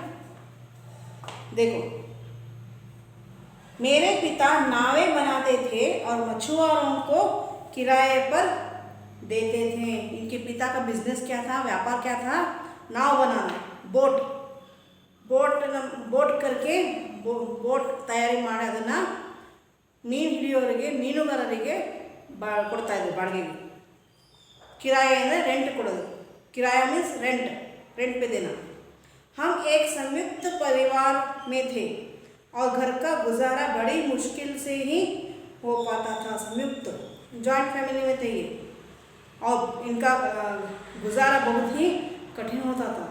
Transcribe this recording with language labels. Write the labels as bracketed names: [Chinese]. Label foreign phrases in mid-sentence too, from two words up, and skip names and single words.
[Hindi] देखो, मेरे पिता नावें बनाते थे और मछुआरों को किराए पर देते थे। इनके पिता का बिजनेस क्या था, व्यापार क्या था? नाव बनाना, [Kannada] ಬೋಟ್ करके ಬೋಟ್ ತಯಾರಿ ಮಾಡಿ ಅದನ್ನ ಮೀನು ಹಿಡಿಯೋರಿಗೆ, ಮೀನುಗಾರರಿಗೆ ಕೊಡ್ತಾ ಇದ್ರು ಬಾಡಿಗೆಗೆ। किराया ಅಂದರೆ रेंट ಕೊಡೋದು। [Hindi] किराया [English] means rent [Hindi] पे देना। हम एक संयुक्त परिवार में थे और घर का गुजारा बड़ी मुश्किल से ही हो पाता था। संयुक्त [English] joint family [Hindi] में थे ये, और इनका गुजारा बहुत ही कठिन होता था।